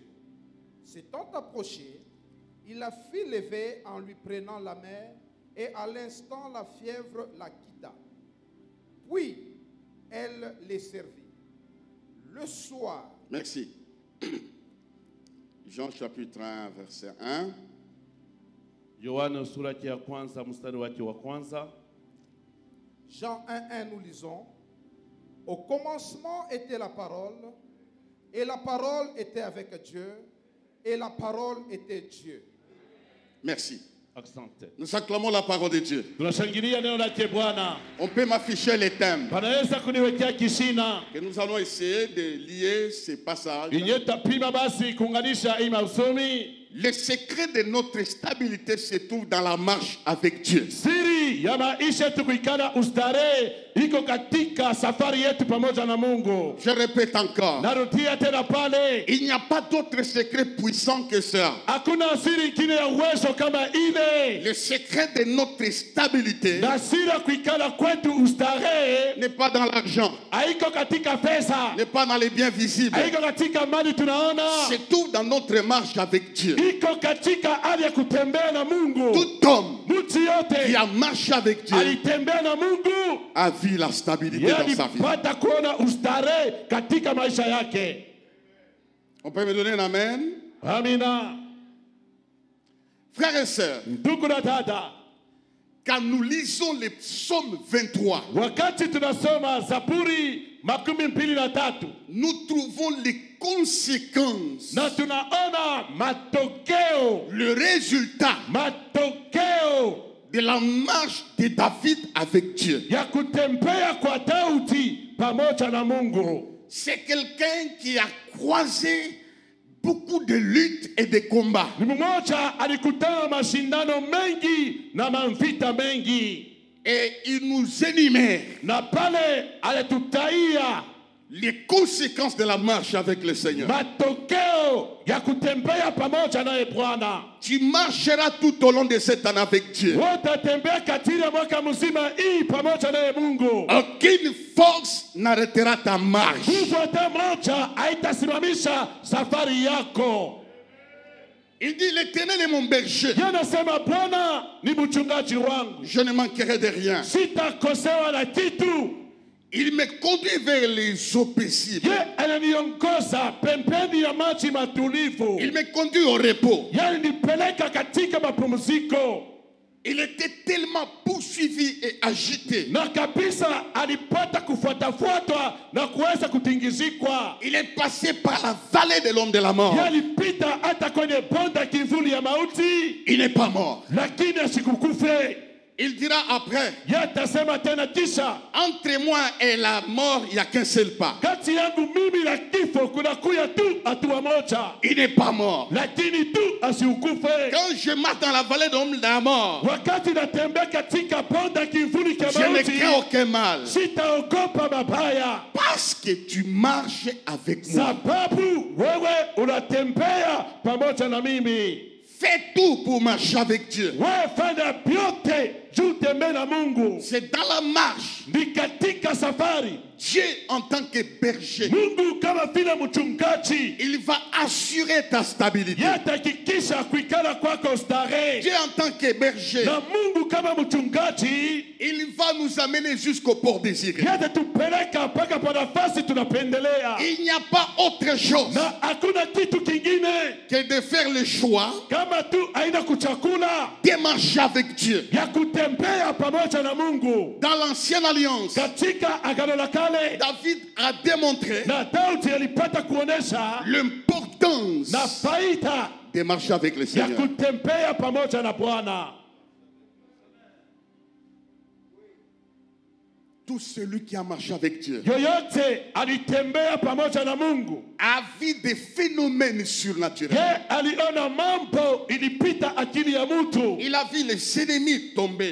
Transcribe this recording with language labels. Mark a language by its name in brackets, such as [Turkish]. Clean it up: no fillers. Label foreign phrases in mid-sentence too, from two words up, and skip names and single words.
[French] S'étant approché, il la fit lever en lui prenant la main, et à l'instant la fièvre la quitta. Puis elle les servit. Le soir. Merci. Jean chapitre 1, verset 1. [Swahili] Yohana sura ya kwanza mstari wake wa kwanza. [French] Jean 1:1 nous lisons. Au commencement était la parole, et la parole était avec Dieu, et la parole était Dieu. Merci. Accent. Nous acclamons la parole de Dieu. [Swahili] Tunashangilia neno lake Bwana. [French] On peut m'afficher les thèmes [Swahili] Panaweza kuniwekea kishina. [French] que nous allons essayer de lier ces passages. [Swahili] Inyetapima basi kuunganisha hii mausomi. [French] Le secret de notre stabilité se trouve dans la marche avec Dieu. [Swahili] Siri siri ya maisha yetu kuikala ustarehe iko katika safari yetu pamoja na Mungu. [French] Je répète encore. [Swahili] Narudia tena pale. [French] Il n'y a pas d'autre secret puissant que ça. [Swahili] Hakuna siri ingine ya uwezo kama ile. [French] Le secret de notre stabilité [Swahili] na siri ya kuikala kwetu ustarehe [French] n'est pas dans l'argent, [Swahili] haiko katika pesa, [French] n'est pas dans les biens visibles. [Swahili] haiko katika mali tunaona. [French] C'est tout dans notre marche avec Dieu. [Swahili] Iko katika hali ya kutembea na Mungu. [French] Tout homme [Swahili] mtu yote [French] qui a marché avec Dieu [Swahili] alitembea na Mungu [French] a vu la stabilité dans sa vie. [Swahili] alipata kuona ustarehe katika maisha yake. [French] On peut me donner un amen? [Swahili] Amina. [French] Frères et sœurs, [Swahili] Ndugu na dada, [French] quand nous lisons les psaumes 23, [Swahili] wakati tunasoma Zaburi 23, [French] nous trouvons les conséquences, [Swahili] na tunaona matokeo, [French] le résultat [Swahili] matokeo [French] de la marche de David avec Dieu. [Swahili] ya kutembea kwa Daudi pamoja na Mungu. [French] C'est quelqu'un qui a croisé beaucoup de luttes et de combats. [Swahili] Ni mmoja alikutana mashindano mengi na mavita mengi. [French] Et il nous énumère [Swahili] Na pale alitutaia [French] les conséquences de la marche avec le Seigneur. [Swahili] matokeo ya kutembea pamoja naye Bwana. [French] Tu marcheras tout au long de cette année avec Dieu. [Swahili] Utatembea katika ya mwaka mzima hii pamoja naye Mungu. [French] Aucune force n'arrêtera ta marche. [Swahili] Nguvu hata moja haitasimamisha safari yako. [French] Il dit, l'Éternel est mon berger. [Swahili] Yanasema Bwana ni mchungaji wangu, [French] Je ne manquerai de rien. [Swahili] sitakosewa na kitu. [French] Il me conduit vers les eaux paisibles. [Swahili] Ye ananiongoza pembeni ya maji matulivu. [French] Il me conduit au repos. [Swahili] Yalinipeleka katika mapumziko. [French] Il était tellement poursuivi et agité. [Swahili] Na kabisa alipata kufuatafuatwa na kuweza kutingizikwa. [French] Il est passé par la vallée de l'ombre de la mort. [Swahili] Yalipita hata kwenye bonde kivuli ya mauti, [French] Il n'est pas mort. [Swahili] lakini asikukufe. [French] Il dira après, [Swahili] Yatasema tena kisha, [French] entre moi et la mort, il n'y a qu'un seul pas. [Swahili] kati yangu mimi na kifo kunakuya tu hatua moja, [French] Il n'est pas mort. [Swahili] lakini tu asiukufe. [French] Quand je marche dans la vallée de l'ombre de la mort, [Swahili] Wakati natembea katika bonde kivuli cha [French] je ne [Swahili] mauti, [French] crains aucun mal. [Swahili] sitaogopa mabaya, [French] Parce que tu marches avec moi. [Swahili] sababu wewe unatembea pamoja na mimi. [French] Fais tout pour marcher avec Dieu. [Swahili] Wewe fanya vyote juu tembea na Mungu. [French] C'est dans la marche. [Swahili] Ni katika safari, [French] Dieu en tant que berger, [Swahili] Mungu kama vile mchungaji [French] il va assurer ta stabilité. [Swahili] yatahakikisha kuikala kwako starehe. [French] Dieu en tant que berger, [Swahili] Na Mungu kama mchungaji [French] il va nous amener jusqu'au port désiré. [Swahili] yatatupeleka mpaka pa nafasi tunapendelea. [French] Il n'y a pas autre chose [Swahili] Na hakuna kitu kingine [French] que de faire le choix [Swahili] kama tu aina kuchakula [French] de marcher avec Dieu. [Swahili] ya kutembea pamoja na Mungu. [French] Dans l'ancienne alliance, [Swahili] Katika agano la kale, [French] David a démontré [Swahili] na Daudi alipata kuonesha [French] l'importance [Swahili] na faida [French] de marcher avec le [Swahili] ya [French] Seigneur. [Swahili] kutembea pamoja na Bwana. [French] Tout celui qui a marché avec Dieu [Swahili] Yoyote alitembea pamoja na Mungu, [French] a vu des phénomènes surnaturels. [Swahili] ye aliona mambo ilipita akili ya mtu. [French] Il a vu les ennemis tomber.